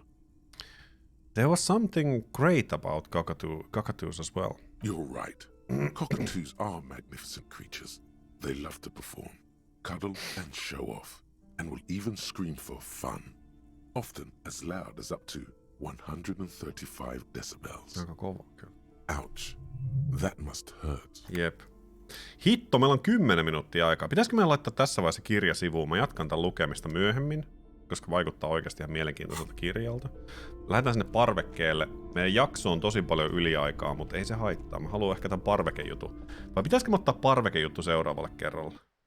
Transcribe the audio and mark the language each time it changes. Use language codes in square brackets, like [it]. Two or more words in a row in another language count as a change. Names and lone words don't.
[en] There was something great about cockatoos as well. You're right. Cockatoos are magnificent creatures. They love to perform, cuddle and show off, and will even scream for fun, often as loud as up to 135 decibels. [fi] Aika kova, kyllä. [en] Ouch. That must hurt. [fi] Jep. Hitto, meillä on 10 minuuttia aikaa. Pitäisikö meidän laittaa tässä vaiheessa kirja sivuun? Mä jatkan tämän lukemista myöhemmin, koska vaikuttaa oikeasti ihan mielenkiintoiselta kirjalta. Lähdetään sinne parvekkeelle. Meidän jakso on tosi paljon yliaikaa, mutta ei se haittaa. Mä haluan ehkä tämän parvekejutun. Vai pitäisikö me ottaa parvekejuttu seuraavalle kerralla?